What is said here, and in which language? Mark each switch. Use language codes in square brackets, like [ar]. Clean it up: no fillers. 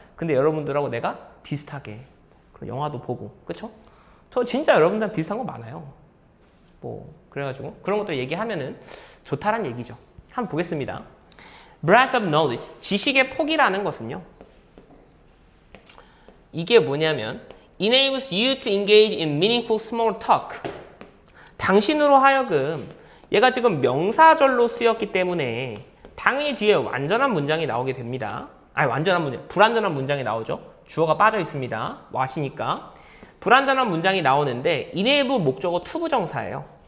[ko] 근데 여러분들하고 내가 비슷하게 영화도 보고 그쵸? 저 진짜 여러분들랑 비슷한 거 많아요. 뭐 그래가지고 그런 것도 얘기하면은 좋다란 얘기죠. 한번 보겠습니다. [en] Breadth of knowledge, [ko] 지식의 폭이라는 것은요. 이게 뭐냐면 [en] enables you to engage in meaningful small talk. [ko] 당신으로 하여금 얘가 지금 명사절로 쓰였기 때문에 당연히 뒤에 완전한 문장이 나오게 됩니다. 불완전한 문장이 나오죠. 주어가 빠져 있습니다. what이니까. 불완전한 문장이 나오는데 enable 목적어 투부정사예요.